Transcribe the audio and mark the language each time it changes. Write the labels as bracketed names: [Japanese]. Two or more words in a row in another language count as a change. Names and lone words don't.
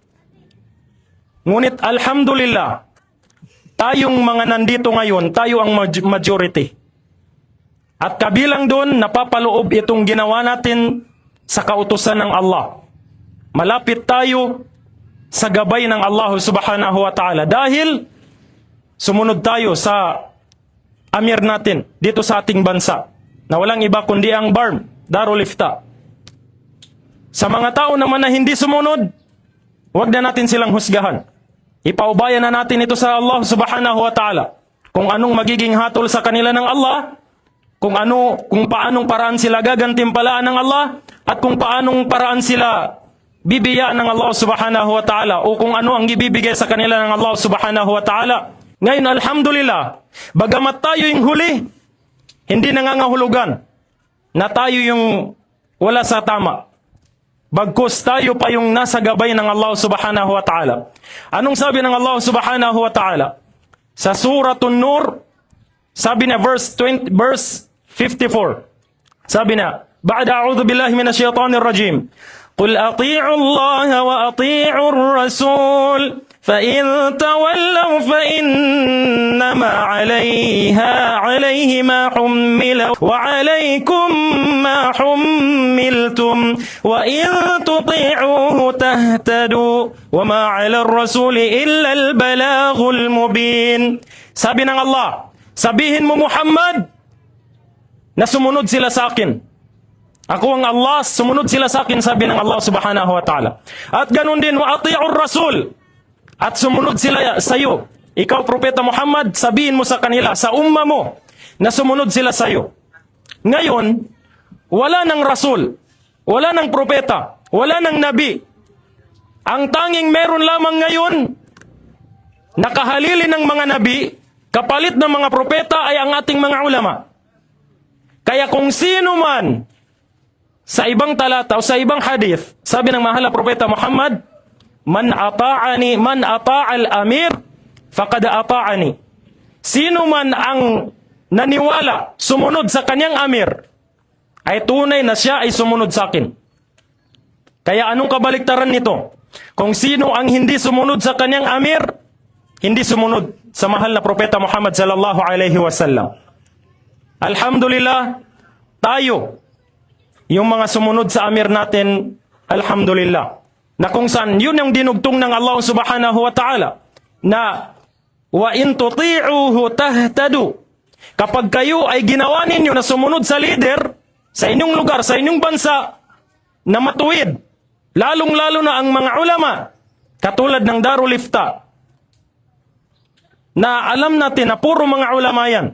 [Filipino] Ngunit alhamdulillah, tayong mga nandito ngayon, tayo ang majority. At kabilang doon, napapaloob itong ginawa natin sa kautusan ng Allah. Malapit tayo sa gabay ng Allah [Arabic] سبحانه وتعالى. [Filipino] Dahil sumunod tayo sa amir natin dito sa ating bansa, na walang iba kundi ang BARM, Darul Ifta. Sa mga tao naman na hindi sumunod, huwag na natin silang husgahan. Ipaubayan na natin ito sa Allah [Arabic] سبحانه وتعالى. [Filipino] Kung anong magiging hatol sa kanila ng Allah, kung paanong paraan sila gagantimpalaan ng Allah, at kung paanong paraan sila bibigyan ng Allah [Arabic] سبحانه وتعالى, [Filipino] o kung ano ang ibibigay sa kanila ng Allah [Arabic] سبحانه وتعالى. [Filipino] Ngayon, alhamdulillah, bagamat tayo yung huli, hindi nangangahulugan na tayo yung wala sa tama. Bagkus tayo pa yung nasa gabay ng Allah [Arabic] سبحانه وتعالى. [Filipino] Anong sabi ng Allah [Arabic] سبحانه وتعالى? [Filipino] Sa Suratun Nur, sabi na verse 54. Sabi na, [Arabic] بعد أعوذ بالله من الشيطان الرجيم. قل أطيعوا الله وأطيعوا الرسول فإن تولوا فإنما عليه ما حمل وعليكم ما حملتم وإن تطيعوه تهتدوا وما على الرسول إلا البلاغ المبين. [Filipino] Sabi ng Allah, sabihin mo Muhammad na sumunod sila sa akin. Ako ang Allah, sumunod sila sa akin, sabi ng Allah [Arabic] سبحانه وتعالى. [Filipino] At ganun din, [Arabic] وأطيعوا الرسول. [Filipino] At sumunod sila sa iyo. Ikaw, Propeta Muhammad, sabihin mo sa kanila, sa umma mo, na sumunod sila sa iyo. Ngayon, wala ng rasul, wala ng propeta, wala ng nabi. Ang tanging meron lamang ngayon, nakahalili ng mga nabi, kapalit ng mga propeta ay ang ating mga ulama. Kaya kung sino man, sa ibang talata o sa ibang hadith, sabi ng mahal na Propeta Muhammad, [Arabic] من أطاع الأمير فقد أطاعني. [Filipino] Sino man ang naniwala, sumunod sa kanyang amir, ay tunay na siya ay sumunod sa akin. Kaya anong kabaliktaran nito? Kung sino ang hindi sumunod sa kanyang amir, hindi sumunod sa mahal na Propeta Muhammad [Arabic] صلى الله عليه وسلم. [Filipino] Alhamdulillah, tayo, yung mga sumunod sa amir natin, alhamdulillah, na kung saan yun yung dinugtong ng Allah [Arabic] سبحانه وتعالى, [Filipino] na [Arabic] وإن تطيعوه تهتدوا. [Filipino] Kapag kayo ay ginawa ninyo na sumunod sa leader, sa inyong lugar, sa inyong bansa, na matuwid, lalong-lalo na ang mga ulama, katulad ng Darul Ifta, na alam natin na puro mga ulama yan.